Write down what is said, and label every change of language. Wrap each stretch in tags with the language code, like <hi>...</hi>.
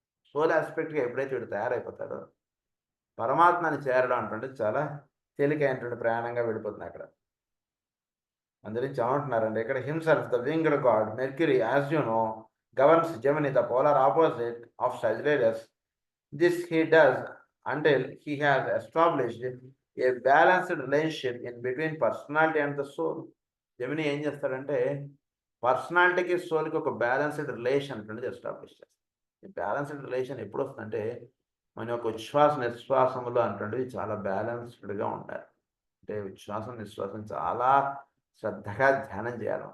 <te>Soul ఆస్పెక్ట్‌గా ఎప్పుడైతే వీడు తయారైపోతాడో, పరమాత్మని చేరడం అనేటువంటిది చాలా తేలికైనటువంటి ప్రయాణంగా వెళ్ళిపోతుంది అక్కడ. అందుగురించి ఏమంటున్నారంటే ఇక్కడ</te> <en>Himself the winged god Mercury as you know governs Gemini the polar opposite of Sagittarius. This he does until he has established a balanced relationship in between personality and the soul.</en> <te>Gemini ఏం చేస్తాడంటే పర్సనాలిటీకి సోల్కి ఒక balanced relation అనేది establish చేస్తాడు. ఈ balanced relation ఎప్పుడు వస్తుందంటే మన యొక్క ఉచ్ఛ్వాస నిశ్వాసములు అనేటువంటివి చాలా బ్యాలెన్స్డ్గా ఉండాలి. అంటే ఉచ్ఛ్వాసం నిశ్వాసం చాలా శ్రద్ధగా ధ్యానం చేయాలి.</te>